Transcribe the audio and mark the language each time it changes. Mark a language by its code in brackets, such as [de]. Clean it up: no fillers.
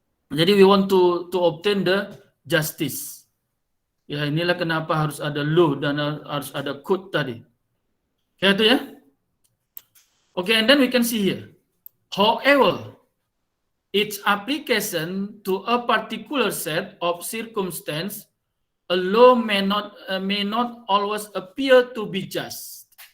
[id] Jadi [en] we want to obtain the justice. [id] Ya inilah kenapa harus ada law dan harus ada code tadi. Ya itu ya. [en] Okay, and then we can see here. However, its application to a particular set of circumstance, a law may not always appear to be just.